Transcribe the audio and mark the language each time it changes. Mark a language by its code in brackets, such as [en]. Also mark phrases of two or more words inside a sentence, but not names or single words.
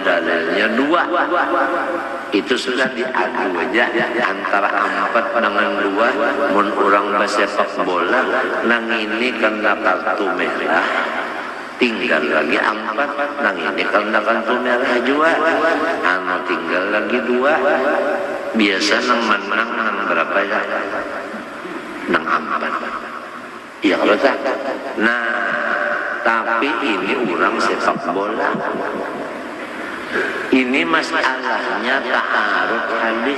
[id] Cuma dalilnya 2. itu sudah diadu aja antara 4 dengan 2. [bjn] Mun orang sepak bola nang ini karena kartu merah tinggal lagi 4, nang ini karena kartu merah juga anu tinggal lagi 2. Biasa nang menang nang berapa ya? Nang 4. Iya kalau tak. [id] Nah, tapi ini orang sepak bola. Ini masalahnya ta'arud hadis.